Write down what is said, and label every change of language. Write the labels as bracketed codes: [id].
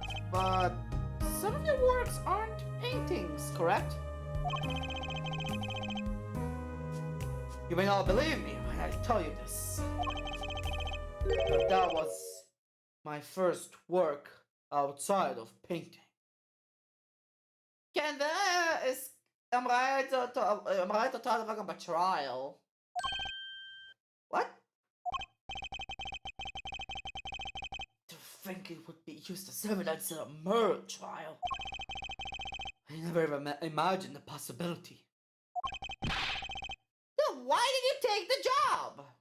[en] But some of your works aren't paintings, correct? You may not believe me when I tell you this. But that was my first work outside of painting. [he] כן, אמרה את אותו הדבר גם בטרייל. [en] What? To think it would be used as evidence in a murder trial. I never even imagined the possibility. Then why did you take the job?